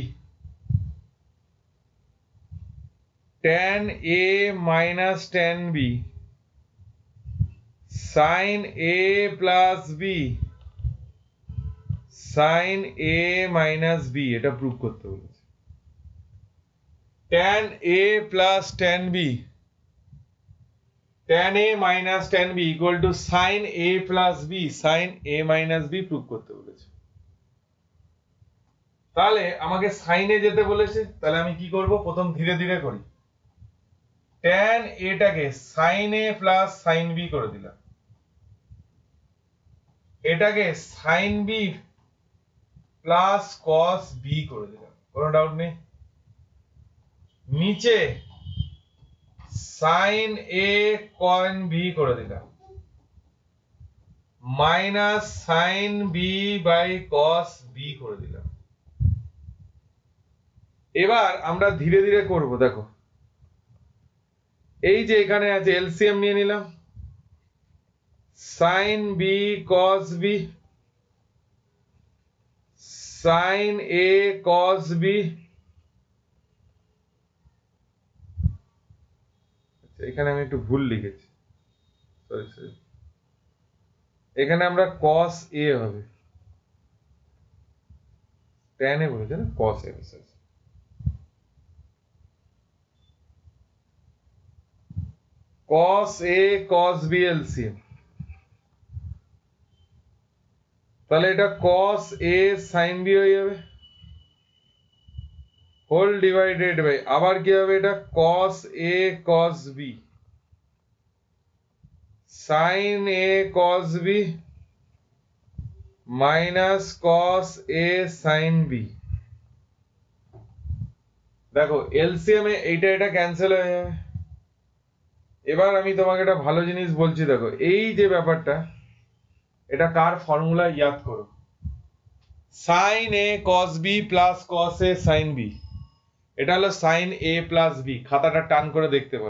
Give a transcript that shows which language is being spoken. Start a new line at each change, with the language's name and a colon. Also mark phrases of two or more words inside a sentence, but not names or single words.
English: tan a minus tan b sin a plus b sin a minus b,
Bangla: এটা প্রুফ করতে বলেছে।
English: tan a plus tan b tan a minus tan b equal to sin a plus b sin a minus b
Bangla: প্রুফ করতে বলেছে। তাহলে আমাকে সাইনে যেতে বলেছে, তাহলে আমি কি করব, প্রথম ধীরে ধীরে করি।
English: tan a
Bangla: টাকে
English: sin a plus sin b
Bangla: করে দিলাম, এটাকে
English: sin b plus cos b
Bangla: করে দিলাম, কোনো ডাউট নেই। নিচে
English: sin a cos b
Bangla: করে দিলাম,
English: minus sin b by cos b
Bangla: করে দিলাম। এবার আমরা ধীরে ধীরে করব। দেখো এই যে এখানে আছে, এলসিএম নিয়ে নিলাম,
English: sin b cos b sin a cos b,
Bangla: এখানে আমি একটু ভুল লিখেছি, সরি, এখানে আমরা
English: cos a
Bangla: হবে,
English: tan a
Bangla: বলেছে না,
English: cos a cos a cos b
Bangla: এলসিএম, তাহলে এটা
English: cos a sin b
Bangla: হয়ে যাবে,
English: whole divided by
Bangla: আবার কি হবে, এটা
English: cos a cos b sin a cos b minus cos a sin b.
Bangla: দেখো এলসিএম এ এইটা এটা ক্যান্সেল হয়ে যাবে। এবার আমি তোমাকে একটা ভালো জিনিস বলছি, দেখো এই যে ব্যাপারটা, এটা কার ফর্মুলা ইয়াদ করো,
English: sin a cos b plus cos a sin b,
Bangla: এটা হলো
English: sin a plus b,
Bangla: খাতাটা টান করে দেখতে পারো।